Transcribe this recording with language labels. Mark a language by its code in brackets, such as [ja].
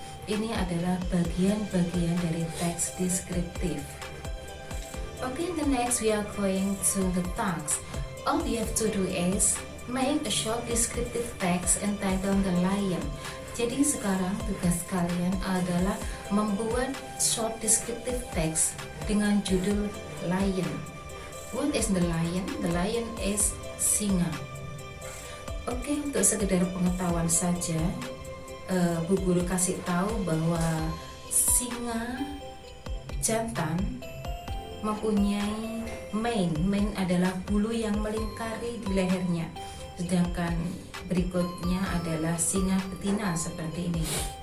[id] Ini adalah bagian-bagian dari teks deskriptif. [en] Okay, the next we are going to the task. All you have to do is make a short descriptive text entitled The Lion. [id] Jadi sekarang tugas kalian adalah membuat [en] short descriptive text [id] dengan judul Lion. [en] What is the lion? The lion is [id] singa. Oke, untuk sekedar pengetahuan saja, Bu Guru kasih tahu bahwa singa jantan mempunyai mane adalah bulu yang melingkari di lehernya, sedangkan berikutnya adalah singa betina seperti ini.